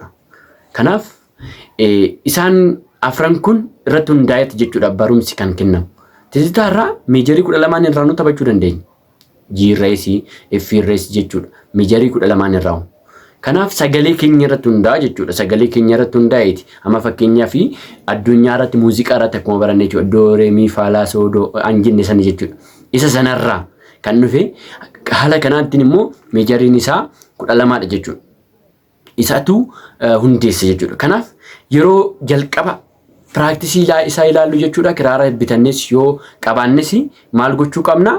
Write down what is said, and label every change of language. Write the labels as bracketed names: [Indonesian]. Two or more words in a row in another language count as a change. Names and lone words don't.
[Oromo] Kanaaf isaan 4 kun irratti hundaa'ee jechuudha barumsi kan kennamu. Tizitaa irraa meejarii 12 irraa nu taphachuu dandeenya. G-reesii, F-reesii jechuudha. Meejarii 12 irraa. Kanaaf sagalee keenya irratti hundaa'a jechuudha. Sagalee keenya irratti hundaa'eeti. Amma fakkeenyaaf addunyaa irratti muuziqaa irratti akkuma baranne jechuudha. Do, re, mi, fa, la, so, do an jenne sana jechuudha. Isa sanarraa kan dhufe haala kanaatiin immoo meejariin isaa 12dha jechuudha. Isaatu hundeessa jechuudha. Kanaaf yeroo jalqaba piraaktisii isaa ilaallu jechuudha. Kiraara bitannes yoo qabaannes maal gochuu qabna?